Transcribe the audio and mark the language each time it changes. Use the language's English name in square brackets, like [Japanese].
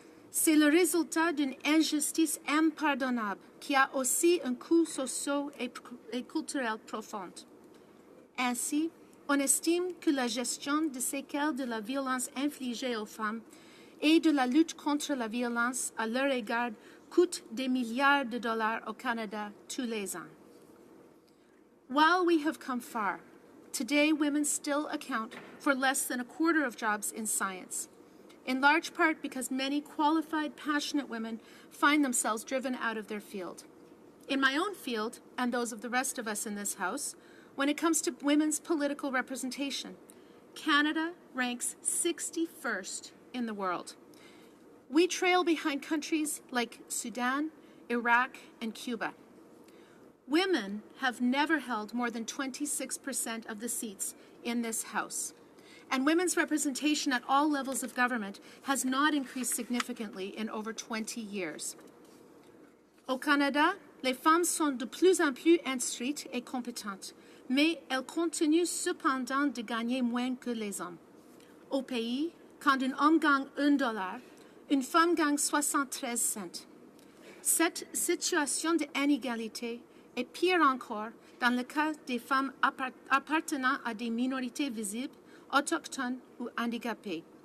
[French] C'est le résultat d'une injustice impardonnable qui a aussi un coût social et culturel profond. Ainsi, on estime que la gestion des séquelles de la violence infligée aux femmes et de la lutte contre la violence à leur égard coûte des milliards de dollars au Canada tous les ans. [English] While we have come far, today women still account for less than a quarter of jobs in science, in large part because many qualified, passionate women find themselves driven out of their field. In my own field, and those of the rest of us in this House, when it comes to women's political representation, Canada ranks 61st in the world. We trail behind countries like Sudan, Iraq, and Cuba. Women have never held more than 26% of the seats in this House. And women's representation at all levels of government has not increased significantly in over 20 years. [French] Au Canada, les femmes sont de plus en plus instruites et compétentes, mais elles continuent cependant de gagner moins que les hommes. Au pays, quand un homme gagne $1, une femme gagne 73 cents. Cette situation d'inégalité est pire encore dans le cas des femmes appartenant à des minorités visibles, autochtones ou handicapées.